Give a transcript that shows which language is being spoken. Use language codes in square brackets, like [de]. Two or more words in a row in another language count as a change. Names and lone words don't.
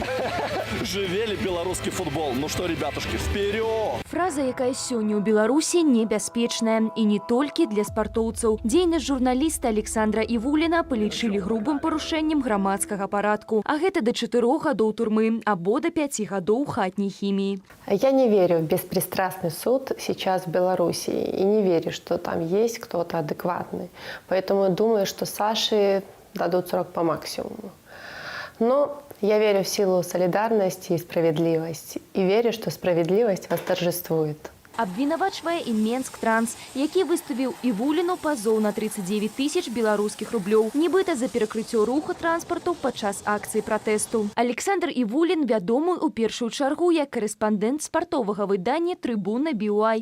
[be] Жывелі беларускі футбол. Ну што, ребятушкі, вперед! Фраза, якая сёння ў Беларусі небяспечная. І не толькі для спартоўцаў. Дзейнасць журналіста Александра Івуліна палічылі грубым парушэннем грамадскага парадку. А гэта да 4 гадоў турмы або да 5 гадоў хатняй хіміі. [ru] Я не верю в беспристрастный суд сейчас в Беларуси. И не верю, что там есть кто-то адекватный. Поэтому думаю, что Саше дадут срок по максимуму. Но я верю в силу солидарности и справедливости. И верю, что справедливость восторжествует. [be] Абвінавачвае і Менск-Транс, які выставіў Івуліну пазоў на 39 тысяч беларускіх рублёў, нібыта за перакрыццё руху транспарту падчас акцыі пратэсту. Александр Івулін вядомы ў першую чаргу як корэспандэнт спартовага выдання «Трыбуна BY».